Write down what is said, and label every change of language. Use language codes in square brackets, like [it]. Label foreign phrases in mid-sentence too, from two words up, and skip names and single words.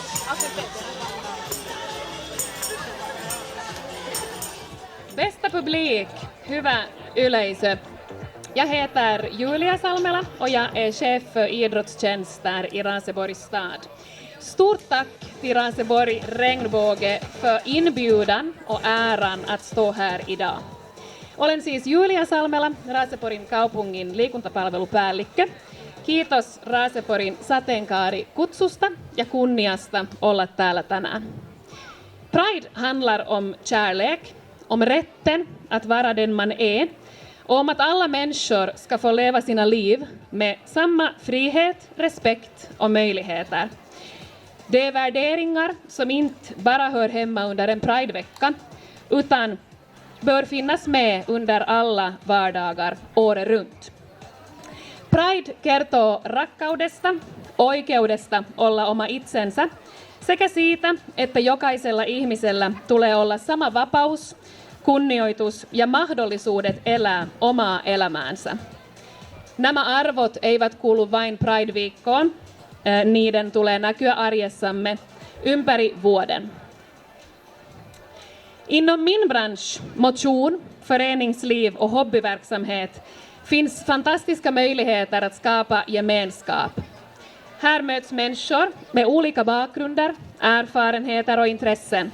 [sv] Bästa publik, [fi] hyvä yleisö. [sv] Jag heter Julia Salmela och jag är chef för idrottstjänster i Raseborgs stad. Stort tack till Raseborg Regnbåge för inbjudan och äran att stå här idag. [fi] Olen siis Julia Salmela, Raseporin kaupungin liikuntapalvelupäällikkö. Kiitos Raseporin sateenkaarikutsusta ja kunniasta olla täällä tänään. [sv] Pride handlar om kärlek, om rätten att vara den man är och om att alla människor ska få leva sina liv med samma frihet, respekt och möjligheter. Det är värderingar som inte bara hör hemma under en Pridevecka utan bör finnas med under alla vardagar året runt. [fi] Pride kertoo rakkaudesta, oikeudesta olla oma itsensä sekä siitä, että jokaisella ihmisellä tulee olla sama vapaus, kunnioitus ja mahdollisuudet elää omaa elämäänsä. Nämä arvot eivät kuulu vain Pride-viikkoon, niiden tulee näkyä arjessamme ympäri vuoden. [sv] Inom min bransch, motion, föreningsliv och hobbyverksamhet finns fantastiska möjligheter att skapa gemenskap. Här möts människor med olika bakgrunder, erfarenheter och intressen.